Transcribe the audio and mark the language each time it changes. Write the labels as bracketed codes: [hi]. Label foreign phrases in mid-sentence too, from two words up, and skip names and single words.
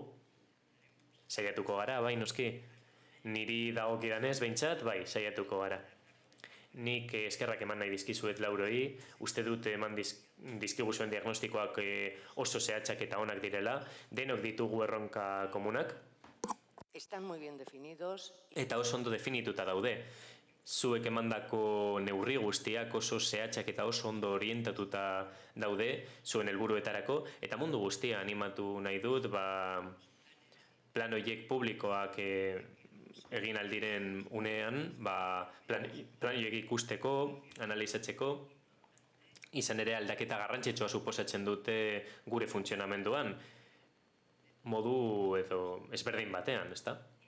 [eu] Saiatuko gara, bai, noski, niri dagokidanez behintzat, bai, saiatuko gara. Nik eskerrak eman nahi dizkizuet lauroi, uste dut eman dizkiguzuen diagnostikoak oso zehatzak eta onak direla, denok ditugu erronka komunak. [es] Están muy bien definidos. [eu] Eta oso ondo definituta daude. Zuek emandako neurri guztiak oso zehatzak eta oso ondo orientatuta daude, zuen helburuetarako, eta mundu guztia animatu nahi dut, plan horiek publikoak egin aldiren unean, plan horiek ikusteko, analizatzeko, izan ere aldaketa garrantzitsua suposatzen dute gure funtzionamenduan, modu edo ezberdin batean, ezta?